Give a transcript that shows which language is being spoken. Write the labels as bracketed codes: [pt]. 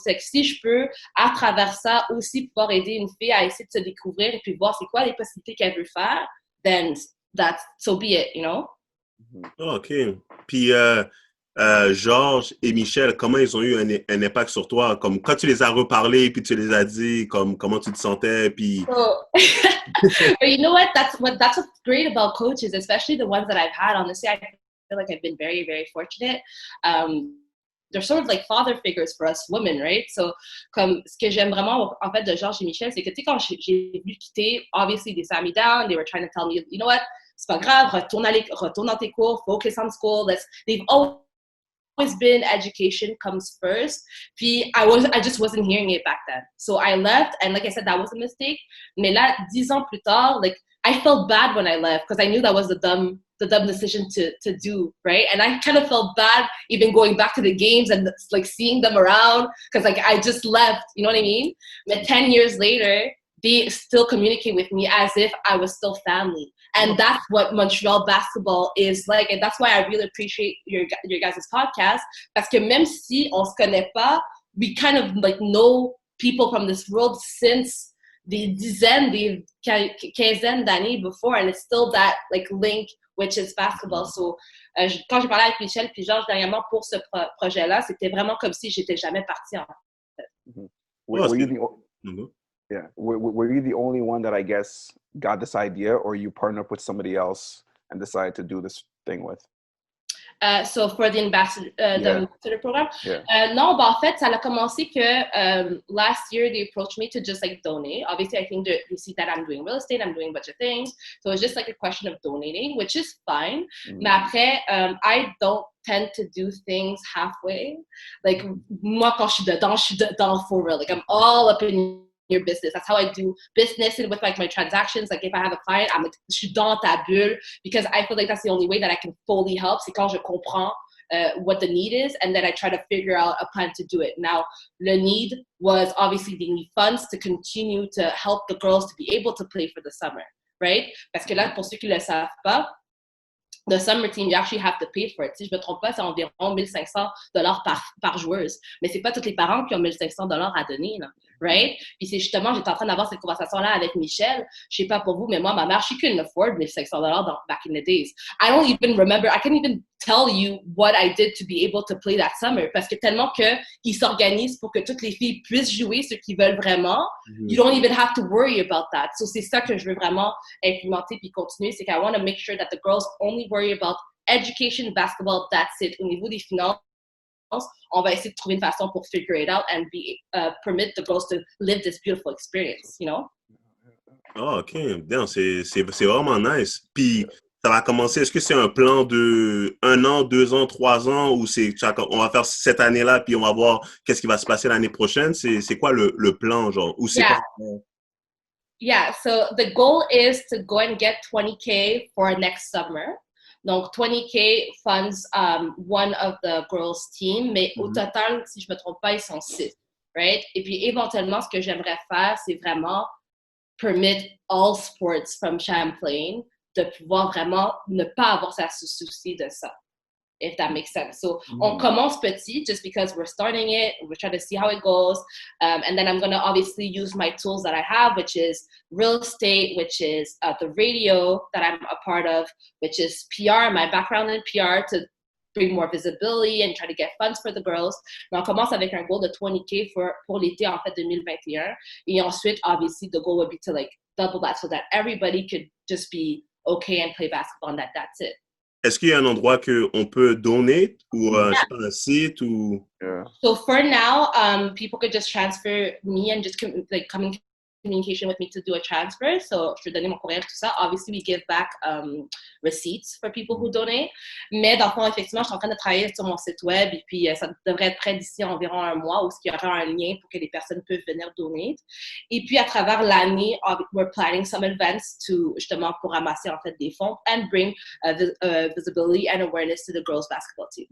[fr] C'est que si je peux, à travers ça, aussi pouvoir aider une fille à essayer de se découvrir et puis voir c'est quoi les possibilités qu'elle veut faire, then [en] that's so be it, you know? OK. [fr] Puis, Georges et Michel, comment ils ont eu un impact sur toi? Comme quand tu les as reparlés, puis tu les as dit, comme comment tu te sentais, puis... [en] So, but you know what? That's what's great about coaches, especially the ones that I've had. Honestly, I feel like I've been very, very fortunate. They're sort of like father figures for us women, right? [fr] So, comme ce que j'aime vraiment en fait de Georges et Michel, c'est que tu sais quand j'ai voulu quitter, [en] obviously they sat me down, they were trying to tell me, you know what, [fr] c'est pas grave, retourne dans tes cours, [en] focus on school. They've always been education comes first. Puis I just wasn't hearing it back then. So I left, and like I said, that was a mistake. [fr] Mais là, 10 ans plus tard, [en] like I felt bad when I left because I knew that was the dumb decision to do, right? And I kind of felt bad even going back to the games and like seeing them around because like I just left, you know what I mean? But 10 years later, they still communicate with me as if I was still family. And that's what Montreal basketball is like. And that's why I really appreciate your guys' podcast. [fr] Parce que même si on se connaît pas, [en] we kind of like know people from this world since [fr] des quinzaines d'années before. [en] And it's still that like link, which is basketball. [fr] So, quand j'ai parlé avec Michel puis Georges dernièrement pour ce projet-là, c'était vraiment comme si j'étais jamais partie en fait. Mm-hmm. [en] Were you the only one that I guess got this idea, or you partnered up with somebody else and decided to do this thing with? So for the ambassador program, [fr] non, en fait, ça a commencé que [en] last year they approached me to just like donate. Obviously, I think they see that I'm doing real estate, I'm doing a bunch of things, so it's just like a question of donating, which is fine. Mais après, I don't tend to do things halfway. [fr] Like moi, quand je suis dedans [en] for real. Like I'm all up in your business. That's how I do business and with like my transactions. Like if I have a client, I'm like, [fr] je suis dans ta bulle [en] because I feel like that's the only way that I can fully help. [fr] C'est quand je comprends [en] what the need is and then I try to figure out a plan to do it. Now, the need was obviously they need funds to continue to help the girls to be able to play for the summer, right? [fr] Parce que là, pour ceux qui le savent pas, [en] the summer team, you actually have to pay for it. [fr] Si je me trompe pas, c'est environ $1,500 par joueuse. Mais c'est pas tous les parents qui ont $1,500 à donner, là, right? Puis c'est justement, j'étais en train d'avoir cette conversation-là avec Michel. Je sais pas pour vous, mais moi, ma mère, [en] she couldn't afford $1,500 back in the days. I don't even remember, I can't even tell you what I did to be able to play that summer. [fr] Parce que tellement qu'ils s'organisent pour que toutes les filles puissent jouer ceux qui veulent vraiment, [en] you don't even have to worry about that. [fr] So c'est ça que je veux vraiment implémenter puis continuer, c'est qu' [en] I want to make sure that the girls only worry about education, basketball, that's it. [fr] Au niveau des finances, on va essayer de trouver une façon pour [en] figure it out and permit the girls to live this beautiful experience, you know? Oh, OK. [fr] Bien, c'est vraiment nice. Puis, ça va commencer, est-ce que c'est un plan de 1 an, 2 ans, 3 ans, ou on va faire cette année-là, puis on va voir qu'est-ce qui va se passer l'année prochaine? C'est quoi le plan, genre? Ou c'est quoi? [en] Yeah, so the goal is to go and get 20K for next summer. [fr] Donc, 20K [en] funds one of the girls' team, [fr] mais au total, si je me trompe pas, ils sont 6, right? Et puis, éventuellement, ce que j'aimerais faire, c'est vraiment [en] permit all sports from [fr] Champlain de pouvoir vraiment ne pas avoir à se soucier de ça, [en] if that makes sense. So, [fr] on commence petit [en] just because we're starting it, we're trying to see how it goes, and then I'm going to obviously use my tools that I have, which is real estate, which is the radio that I'm a part of, which is PR, my background in PR, to bring more visibility and try to get funds for the girls. [fr] Mais on commence avec un goal de 20K pour l'été, en fait, 2021. [en] Et ensuite, obviously, the goal would be to, like, double that so that everybody could just be okay and play basketball and that's it. [fr] Est-ce qu'il y a un endroit qu'on peut donner ou je sais pas, un site ou... [en] So for now, people could just transfer me and just come in communication with me to do a transfer. [fr] So je vais donner mon courriel, tout ça. [en] Obviously, we give back receipts for people who donate. [fr] Mais dans le fond, effectivement, je suis en train de travailler sur mon site web et puis ça devrait être prêt d'ici environ 1 mois où il y aura un lien pour que les personnes peuvent venir donner. Et puis, à travers l'année, [en] we're planning some events [fr] justement pour ramasser en fait des fonds [en] and bring visibility and awareness to the girls basketball team.